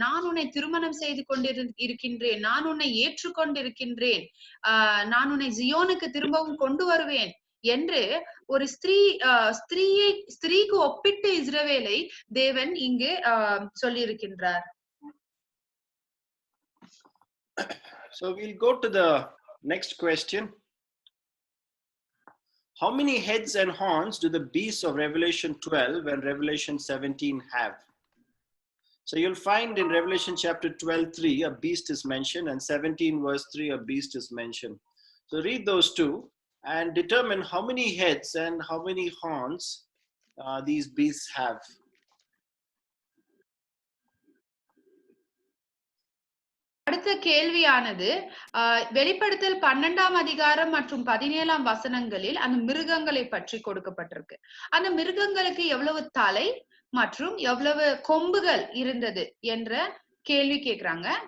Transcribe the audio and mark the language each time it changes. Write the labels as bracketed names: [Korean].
[Tamil] "நான் உன்னை திருமணம் செய்து கொண்டிருக்கின்றேன், நான் உன்னை ஏற்றுக்கொண்டிருக்கின்றேன், நான் உன்னை ஜியோனுக்கு திரும்பவும் கொண்டு வருவேன்" என்று ஒரு ஸ்திரீக்கு ஒப்பிட்டு இஸ்ரவேலை தேவன் இங்கு சொல்லியிருக்கின்றார். [English] So we'll go to the next question. How many heads and horns do the beasts of Revelation 12 and Revelation 17 have? So you'll find in Revelation chapter 12:3 a beast is mentioned, and 17 verse 3 a beast is mentioned. So read those two and determine how many heads and how many horns these beasts have. [Tamil] அடுத்த கேள்வியானது வெளிப்படுத்தல் 12ஆம் அதிகாரம் மற்றும் 17ஆம் வசனங்களில் அந்த மிருகங்களை பற்றி கொடுக்கப்பட்டிருக்கு. அந்த மிருகங்களுக்கு எவ்வளவு தலை மற்றும் எவ்வளவு கொம்புகள் இருந்தது என்ற கேள்வி கேக்குறாங்க.